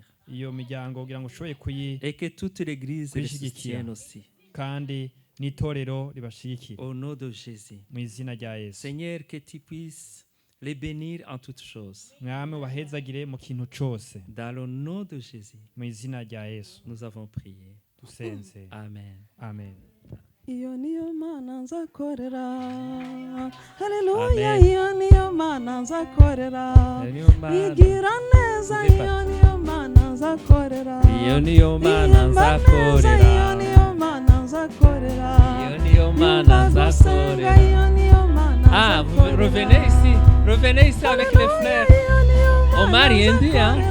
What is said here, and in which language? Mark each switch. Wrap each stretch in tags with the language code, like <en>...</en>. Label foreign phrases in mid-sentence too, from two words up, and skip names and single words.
<fr>Et que toute l'Église les soutienne aussi. Au nom de Jésus. Seigneur, que tu puisses les bénir en toutes choses. Dans le nom de Jésus, nous avons prié. Amen. Amen.</fr> <rw>Iyo niyo mana nzakorera. Haleluya, iyo niyo mana nzakorera. Igira neza, iyo niyo mana nzakorera. Iyo niyo mana nzakorera. Iyo niyo mana nzakorera. Iyo niyo mana nzakorera.</rw> <fr>Ah, vous revenez ici. Revenez ici avec les frères. On m'a rien dit, hein?</fr>